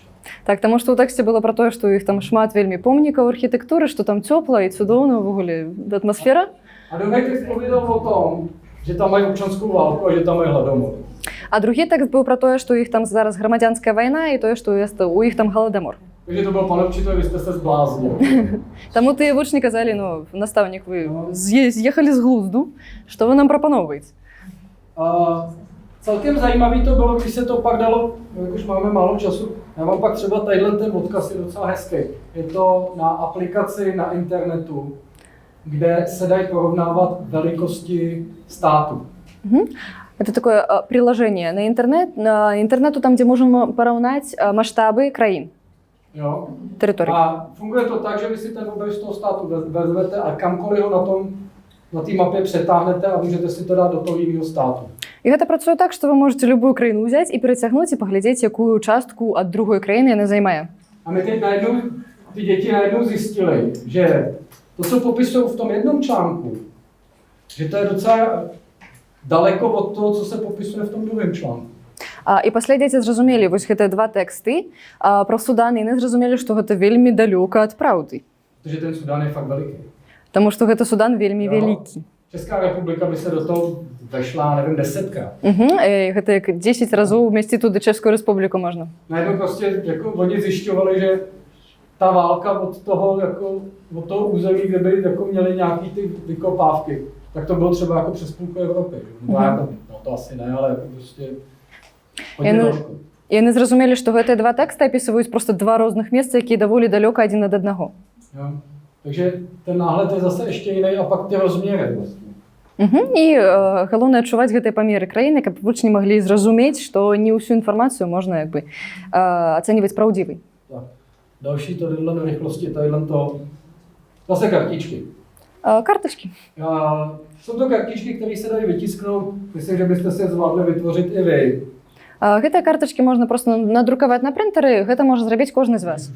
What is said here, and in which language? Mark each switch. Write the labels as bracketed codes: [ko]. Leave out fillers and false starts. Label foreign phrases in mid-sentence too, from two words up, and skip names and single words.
[be] Так, таму што ў тэксце было пра тое, што ў іх там шмат вельмі помнікаў архітэктуры, што там цёпла і цудоўна ўвогуле атмасфера. [cs] A druhý text povídal o tom, že tam mají občanskou válku a že tam mají hladomor. [be] А другі тэкст быў пра тое, што ў іх там зараз грамадзянская вайна і тое, што ў іх там галадамор. [cs] Takže to bylo, pane učitele, vy jste se zbláznil. [be] Таму тыя вучні казалі, ну, настаўнік, вы з'ехалі з глузду, што вы нам прапаноўваеце? [cs] Celkem zajímavý to bylo, když se to pak dalo, jak už máme málo času, já mám pak třeba tadyhle ten odkaz, je docela hezký. Je to na aplikaci na internetu, kde se dají porovnávat velikosti státu. [ru] Это такое приложение на интернету, там, где можем поравнать масштабы краин, территорий. [cs] A funguje to tak, že vy si ten obraz z toho státu vezmete a kamkoliv ho na té mapě přetáhnete a můžete si to dát do toho jiného státu. [be] І гэта працуе так, што вы можете любую краіну ўзяць і перацягнуць і паглядзець, якую частку ад другой краіны яна займае. [cs] A my teď najednou ty děti najednou zjistily, že to, co popisují v tom jednom článku, že to je docela daleko od toho, co se popisuje v tom druhém článku. [be] І пасля дзеці зразумелі вось гэтыя два тэксты пра Судан, і яны зразумелі, што гэта вельмі далёка ад праўды. [cs] Protože ten Sudán je fakt veliký. [be] Таму што гэты Судан вельмі вялікі. [cs] Česká republika by se do toho vešla, nevím, 10krát. [be] Гэта як 10 разоў вмесціць туды Чэшскую рэспубліку можна. [cs] Najednou prostě jako oni zjišťovali, že ta válka od toho, jako, od toho území, kde by jako měli nějaký ty vykopávky, tak to bylo třeba jako přes půlku Evropy. No to asi ne, ale jako prostě hodně trošku. [be] Яны зразумелі, што гэтыя два тэксты апісваюць проста два розных месца, якія даволі далёка адзін ад аднаго. [cs] Takže ten náhled je zase ještě jiný a pak ty rozměry vlastně. [be] І галоўнае адчуваць гэтыя памеры краіны, каб вучні маглі зразумець, што не ўсю інфармацыю можна як бы ацэньваць праўдзівай. [cs] Tak. Další to do rychlosti, tadyhle to zase kartičky. [be] Картачкі. [cs] Jsou to kartičky, které se dají vytisknout. Myslím, že byste si je zvládli vytvořit i vy. [be] Гэтыя картачкі можна проста надрукаваць на прынтары, гэта можа зрабіць кожны з вас.